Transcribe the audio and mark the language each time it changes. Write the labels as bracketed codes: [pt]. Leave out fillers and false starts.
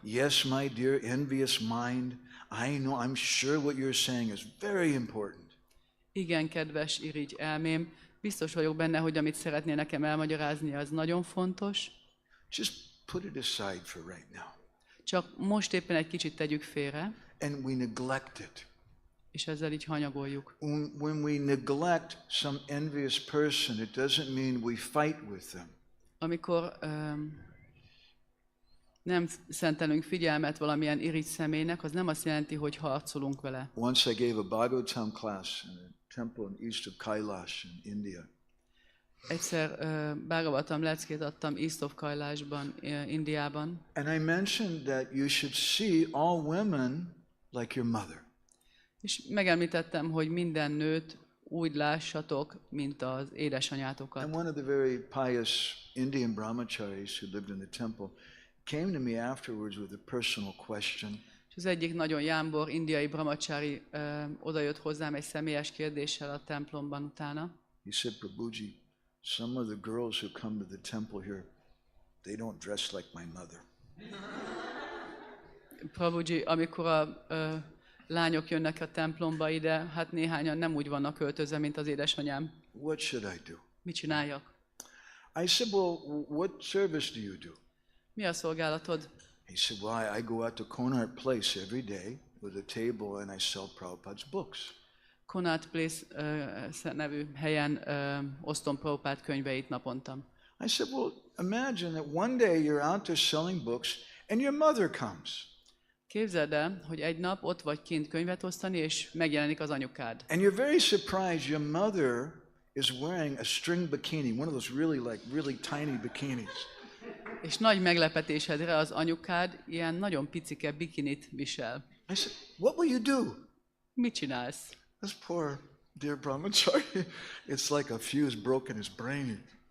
[en] Yes, my dear envious mind, I know, I'm sure what you're saying is very important. [hu] Igen, kedves irigy elmém, biztos vagyok benne, hogy amit szeretnél nekem elmagyarázni, az nagyon fontos. [en] Just put it aside for right now. [hu] Csak most éppen egy kicsit tegyük félre, [en] And we neglect it. [hu] és ezzel így hanyagoljuk. [en] When we neglect some envious person, it doesn't mean we fight with them. [hu] Amikor nem szentelünk figyelmet valamilyen irigy személynek, az nem azt jelenti, hogy harcolunk vele. [en] Once I gave a Bhagavatam class in a temple in east of Kailash in India. [hu] Egyszer Bhagavatam leckét adtam East of Kailashban, Indiában. [en] And I mentioned that you should see all women like your mother. [hu] És megemlítettem, hogy minden nőt úgy lássatok, mint az édesanyátokat. [en] And one of the very pious Indian brahmacharis who lived in the temple came to me afterwards with a personal question. [hu] És az egyik nagyon jámbor indiai brahmachari odajött hozzám egy személyes kérdéssel a templomban utána. [en] He said, Prabhuji, some of the girls who come to the temple here, they don't dress like my mother. [hu] Prabhuji, amikor a lányok jönnek a templomba ide, hát néhányan nem úgy vannak öltözve, mint az édesanyám. [en] What should I do? [hu] Mit csináljak? [en] I said, well, what service do you do? [hu] Mi a szolgálatod? [en] He said, well, I go out to Connaught Place every day with a table and I sell Prabhupada's books. [hu] Connaught Place nevű helyen osztom Prabhupád könyveit naponta. [en] I said, well, imagine that one day you're out there selling books and your mother comes. [hu] Képzeld el, hogy egy nap ott vagy kint könyvet osztani, és megjelenik az anyukád. [en] And you're very surprised your mother is wearing a string bikini, one of those really tiny bikinis. [hu] És nagy meglepetésedre az anyukád ilyen nagyon picike bikinit visel. [en] I said, what will you do? [hu] Mit csinálsz? [en] This poor dear brahmachari, it's like a fuse broke in his brain.